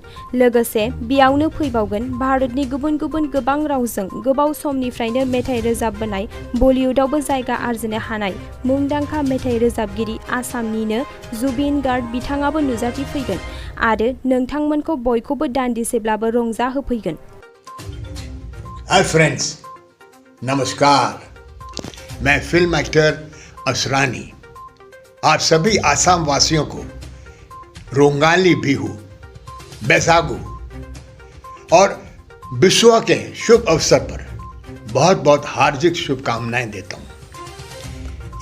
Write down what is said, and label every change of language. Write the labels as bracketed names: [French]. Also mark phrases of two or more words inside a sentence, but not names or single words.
[Bodo] लोगोसे बेयावनो फैबावगोन भारतनि गुबुन गुबुन गोबां रावजों गोबाव समनिफ्रायनो मेथाइ रोजाबबोनाय बलिउडआवबो जायगा आरजिनो हानाय मुंदांखा मेथाइ रोजाबगिरि आसामनिनो जुबिन गार्ग बिथाङाबो नुजाथि फैगोन आरो नोंथांमोनखौ बयखौबो दान्दिसेब्लाबो रंजाहोफैगोन। [English] Hi friends, [Hindi] नमस्कार। मैं [English] film actor [Hindi] असरानी आप सभी आसाम वासियों को रोंगाली बिहू, बैसागु और विश्व के शुभ अवसर पर बहुत बहुत हार्दिक शुभकामनाएं देता हूं।